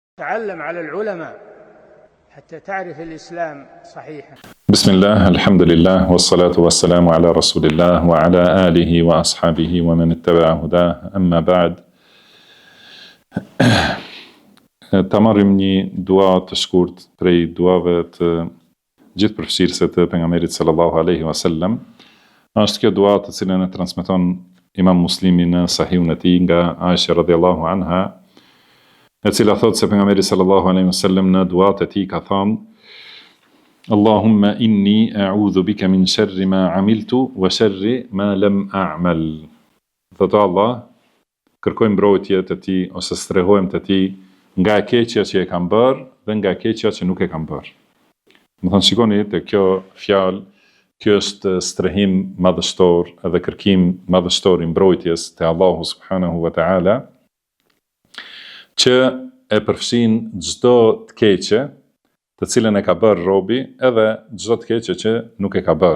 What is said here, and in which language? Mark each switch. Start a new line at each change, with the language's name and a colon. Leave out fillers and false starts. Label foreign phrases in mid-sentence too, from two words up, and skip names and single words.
Arabic: تعلم على العلماء حتى تعرف الإسلام صحيحا. بسم الله الحمد لله والصلاة والسلام على رسول الله وعلى آله وأصحابه ومن اتبع هداه أما بعد.
Albanian: Ta marrim një dua të shkurt prej duave të gjithë përfshirëse të pejgamberit
Arabic: صلى الله عليه وسلم.
Albanian: Është kjo dua të cilën e transmeton Imam Muslimi në Sahihun e tij nga Aisha
Arabic: رضي الله عنها,
Albanian: e cila thotë se pejgamberi
Arabic: صلى الله عليه وسلم
Albanian: në duat e tij ka thënë:
Arabic: اللهم إني أعوذ بك من شر ما عملت وشر ما لم أعمل.
Albanian: Thotë Allah, kërkoj mbrojtje te ti ose strehohem te ti nga e keqja që e kam bërë dhe nga e keqja që nuk e kam bërë. Më thënë, shikoni te kjo fjalë, kjo është strehim madhështor edhe kërkim madhështor i mbrojtjes te Allahu
Arabic: سبحانه وتعالى,
Albanian: që e përfshin çdo të keqe të cilën e ka bërë robi edhe çdo të keqe që nuk e ka bërë.